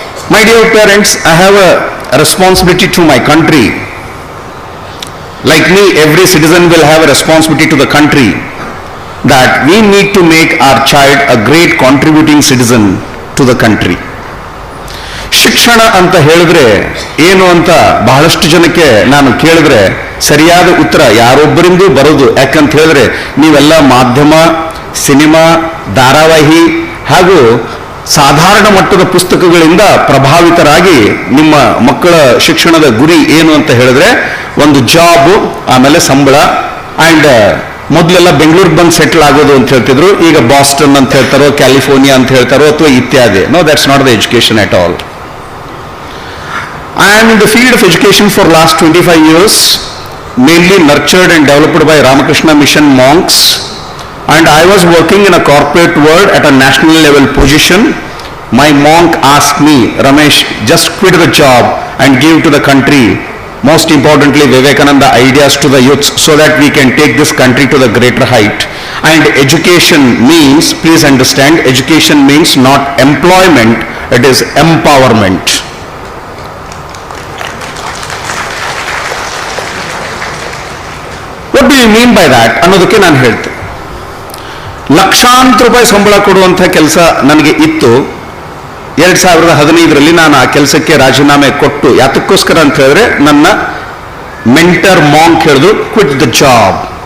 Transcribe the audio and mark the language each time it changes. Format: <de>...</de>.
<en>My dear parents, I have a responsibility to my country. Like me, every citizen will have a responsibility to the country, that we need to make our child a great contributing citizen to the country.</en> <kn>ಶಿಕ್ಷಣ ಅಂತ ಹೇಳಿದ್ರೆ ಏನು ಅಂತ ಬಹಳಷ್ಟು ಜನಕ್ಕೆ ನಾನು ಕೇಳಿದ್ರೆ ಸರಿಯಾದ ಉತ್ತರ ಯಾರೊಬ್ಬರಿಂದೂ ಬರೋದು. ಯಾಕಂತ ಹೇಳಿದ್ರೆ ನೀವೆಲ್ಲ ಮಾಧ್ಯಮ, ಸಿನಿಮಾ, ಧಾರಾವಾಹಿ ಹಾಗೂ ಸಾಧಾರಣ ಮಟ್ಟದ ಪುಸ್ತಕಗಳಿಂದ ಪ್ರಭಾವಿತರಾಗಿ ನಿಮ್ಮ ಮಕ್ಕಳ ಶಿಕ್ಷಣದ ಗುರಿ ಏನು ಅಂತ ಹೇಳಿದ್ರೆ ಒಂದು ಜಾಬ್, ಆಮೇಲೆ ಸಂಬಳ, ಅಂಡ್ ಮೊದಲೆಲ್ಲ ಬೆಂಗಳೂರಿಗೆ ಬಂದು ಸೆಟ್ಲ್ ಆಗೋದು ಅಂತ ಹೇಳ್ತಿದ್ರು. ಈಗ ಬಾಸ್ಟನ್ ಅಂತ ಹೇಳ್ತಾರೋ, ಕ್ಯಾಲಿಫೋರ್ನಿಯಾ ಅಂತ ಹೇಳ್ತಾರೋ, ಅಥವಾ ಇತ್ಯಾದಿ.</kn> <en>No, that's not the education at all. I am in the field of education for last 25 years, mainly nurtured and developed by Ramakrishna Mission monks, and I was working in a corporate world at a national level position. My monk asked me, Ramesh, just quit the job and give to the country, most importantly Vivekananda ideas to the youths, so that we can take this country to the greater height. And education means, please understand, education means not employment, it is empowerment. What do you mean by that</en> <kn>ಅನ್ನೋದಕ್ಕೆ ನಾನು ಹೇಳ್ತೇನೆ. ಲಕ್ಷಾಂತರ ರೂಪಾಯಿ ಸಂಬಳ ಕೊಡುವಂಥ ಕೆಲಸ ನನಗೆ ಇತ್ತು. 2015ರಲ್ಲಿ ನಾನು ಆ ಕೆಲಸಕ್ಕೆ ರಾಜೀನಾಮೆ ಕೊಟ್ಟು, ಯಾತಕ್ಕೋಸ್ಕರ ಅಂತ ಹೇಳಿದ್ರೆ ನನ್ನ ಮೆಂಟರ್ ಮಾಂಕ್ ಹೇಳಿದ್ರು,</kn> <en>Quit the job.</en>